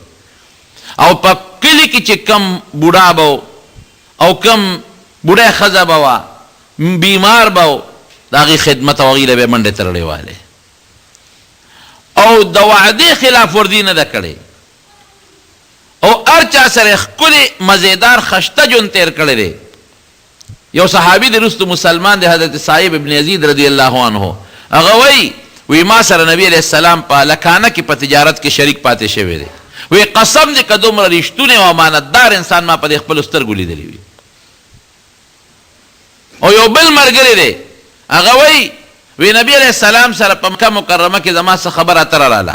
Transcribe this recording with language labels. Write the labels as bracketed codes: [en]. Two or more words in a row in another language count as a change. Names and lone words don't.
[ps] او په کلي کې چې کم بوډا به او کم بوډۍ ښځه به وه بیمار به و، د هغې خدمت او هغې له به یې منډې تړلې والې او د وعدې خلاف ورزي نه ده کړې او هر چا سره ښکلې مزیدار خشته ژوند تېر کړی دی. یو صحابي دی رستو مسلمان دی، حضرت سایہ ابن یزید [ar] رضی اللہ عنہ، [ps] هغه وی ما سره نبی [ar] علیہ السلام [ps] په لکانه کې په تجارت کې شریک پاتې شوی دی. وی قسم دی که دومره رښتونی او امانتدار انسان ما په دې خپلو سترګو لیدلی وي. او یو بل ملګری دی، هغه وی نبی [ar] علیہ السلام [ps] سره په مکه مکرمه کې زما څه خبره اتره راله.